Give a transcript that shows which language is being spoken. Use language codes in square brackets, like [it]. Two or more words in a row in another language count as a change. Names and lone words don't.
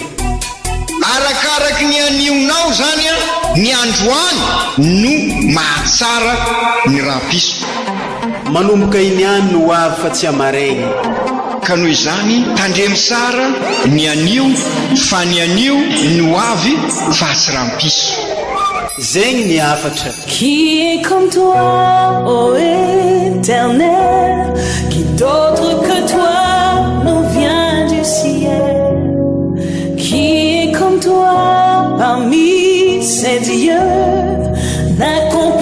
[mg] Arakaraky ny anionao zany ny androany no mahatsara ny rampiso. Manomboka iny any no ho avy fa tsy amaraigny. Ka noho izany tandremy sara ny anio fa ny anio ny ho avy fa tsy rampiso. Zegny ny afatra. [fr] Qui est comme toi, ô Éternel, qui d'autre que toi nous vient du ciel? Qui est comme toi parmi ces dieux?